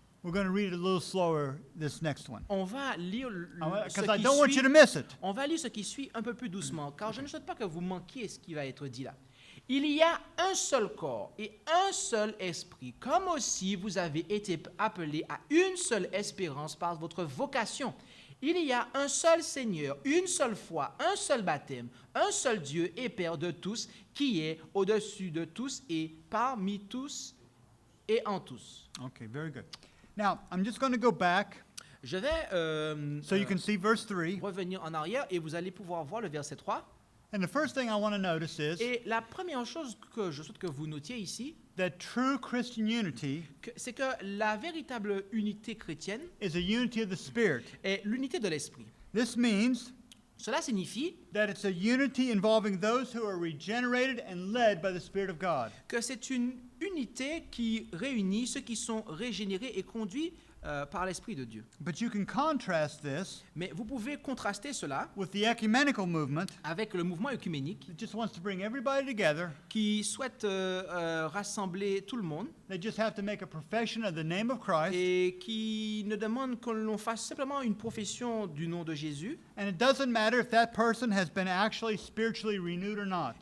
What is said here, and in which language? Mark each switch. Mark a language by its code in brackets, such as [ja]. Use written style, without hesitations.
[en] We're going to read it a little slower this next one. [fr] On va lire [en] Because I don't want you to miss it. [fr] On va lire ce qui suit un peu plus doucement, car je ne souhaite pas que vous manquiez ce qui va être dit là. Il y a un seul corps et un seul esprit, comme aussi vous avez été appelés à une seule espérance par votre vocation. Il y a un seul Seigneur, une seule foi, un seul baptême, un seul Dieu et Père de tous, qui est au-dessus de tous et parmi tous et en tous. [en] Okay, very good. Now, I'm just going to go back [fr] Je vais [en] so you can see verse 3. [fr] revenir en arrière et vous allez pouvoir voir le verset 3. [en] And the first thing I want to notice is [fr] Et la première chose que je souhaite que vous notiez ici, [en] that true Christian unity [fr] c'est que la véritable unité chrétienne [en] is a unity of the Spirit. [fr] est l'unité de l'esprit. [en] This means [fr] Cela signifie [en] that it's a unity involving those who are regenerated and led by the Spirit of God. [fr] que c'est une unité qui réunit ceux qui sont régénérés et conduits par l'Esprit de Dieu. [en] But you can contrast this [fr] Mais vous pouvez contraster cela [en] with the ecumenical movement [fr] avec le mouvement œcuménique [en] that just wants to bring everybody together. [fr] qui souhaite rassembler tout le monde [en] They just have to make a profession of the name of Christ. [fr] et qui ne demande que l'on fasse simplement une profession du nom de Jésus. [en] And it doesn't matter if that person has been actually spiritually renewed or not.